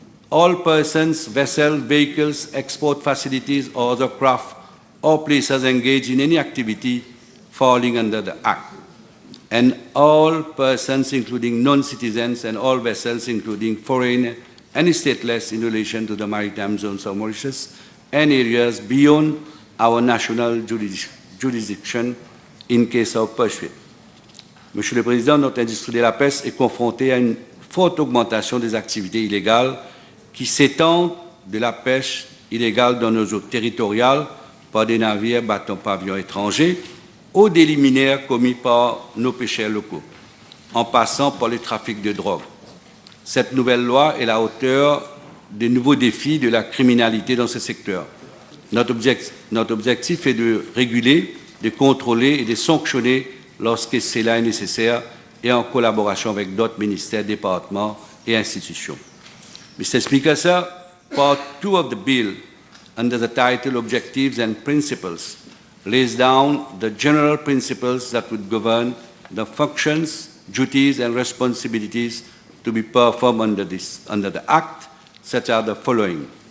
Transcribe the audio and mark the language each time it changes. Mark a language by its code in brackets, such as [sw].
[en] all persons, vessels, vehicles, export facilities, or other craft or places engaged in any activity falling under the Act, and all persons, including non-citizens, and all vessels, including foreign and stateless, in relation to the maritime zones of Mauritius and areas beyond our national jurisdiction in case of pursuit. [fr] Monsieur le Président, notre industrie de la pêche est confrontée à une forte augmentation des activités illégales qui s'étendent de la pêche illégale dans nos eaux territoriales par des navires battant pavillon étranger aux délits minaires commis par nos pêcheurs locaux, en passant par le trafic de drogue. Cette nouvelle loi est à la hauteur des nouveaux défis de la criminalité dans ce secteur. Notre objectif est de réguler, de contrôler et de sanctionner lorsque cela est nécessaire et en collaboration avec d'autres ministères, départements et institutions. [en] Mr. Speaker, sir, Part 2 of the bill, under the title Objectives and Principles, lays down the general principles that would govern the functions, duties, and responsibilities to be performed under the Act, such are the following.